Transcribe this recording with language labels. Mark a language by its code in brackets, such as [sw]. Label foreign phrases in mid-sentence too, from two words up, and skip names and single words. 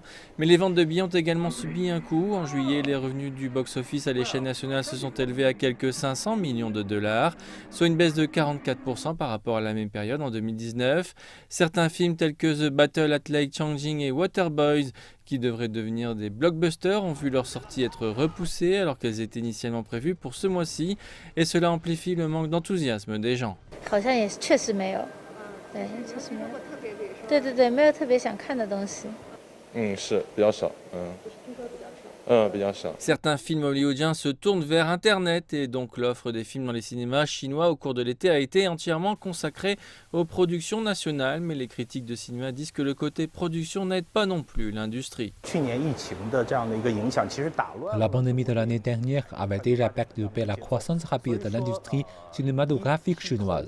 [fr] Mais les ventes de billets ont également subi un coup. En juillet, les revenus du box-office à l'échelle nationale se sont élevés à quelques 500 millions de dollars, soit une baisse de 44% par rapport à la même période en 2019. Certains films tels que The Battle at Lake Changjin et Waterboys, qui devraient devenir des blockbusters, ont vu leur sortie être repoussée alors qu'elles étaient initialement prévues pour ce mois-ci, et cela amplifie le manque d'enthousiasme des gens. [zh] 好像也确实没有，对，确实没有。对对对，没有特别想看的东西。是比较少，比较少。 [fr] Certains films hollywoodiens se tournent vers Internet et donc l'offre des films dans les cinémas chinois au cours de l'été a été entièrement consacrée aux productions nationales, mais les critiques de cinéma disent que le côté production n'aide pas non plus l'industrie. La pandémie de l'année dernière avait déjà perturbé la croissance rapide de l'industrie cinématographique chinoise.